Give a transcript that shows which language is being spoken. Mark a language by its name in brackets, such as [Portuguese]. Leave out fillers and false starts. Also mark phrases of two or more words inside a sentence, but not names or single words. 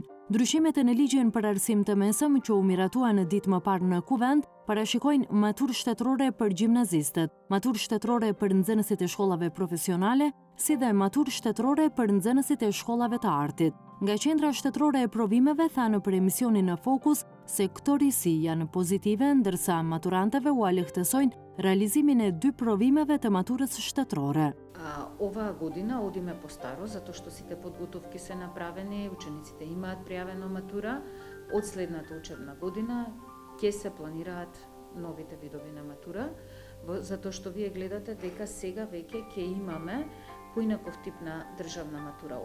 [Albanian] Ndryshimet në ligjin për arsim të mesëm që u miratuan ditë më parë në Kuvend parashikojnë maturë shtetërore për gjimnazistët, maturë shtetërore për nxënësit e shkollave profesionale, si dhe maturë shtetërore për nxënësit e shkollave të artit. Nga qendra shtetërore e provimeve thanë për emisionin në Fokus se këto risi janë pozitive, ndërsa maturantëve u lehtësojnë realizimin e 2 provimeve të maturës shtetërore. [Macedonian] Ова година одиме постаро, затоа што сите подготовки се направени, учениците имаат пријавено матура. Од следната учебна година ќе се планираат новите видови на матура, затоа што вие гледате дека сега веќе ќе имаме поинаков тип на државна матура.